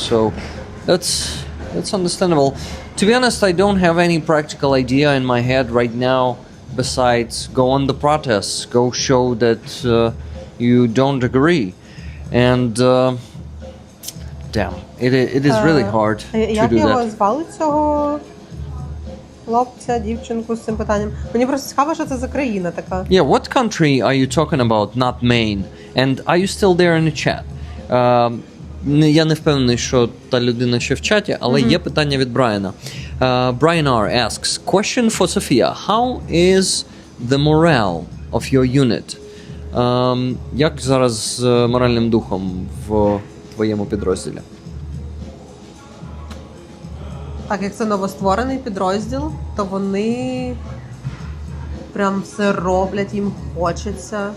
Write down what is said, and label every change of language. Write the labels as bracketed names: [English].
[English] So that's understandable. To be honest, I don't have any practical idea in my head right now besides go on the protests, go show that you don't agree. And damn, it is really hard to [Ukrainian] Як [English] do [Ukrainian] його [English] that. [Ukrainian] звали цього хлопця, дівчинку з цим питанням? Мені просто цікаво, що це за країна така. [English] Yeah, what country are you talking about? Not Maine. And are you still there in the chat? [Ukrainian] Я не впевнений, що та людина ще в чаті, але є питання від Брайана. [English] Brian R. asks, question for Sofia. How is the morale of your unit? [Ukrainian] Як зараз з моральним духом в твоєму підрозділі? Так як це новостворений підрозділ, то вони прям все роблять, їм хочеться.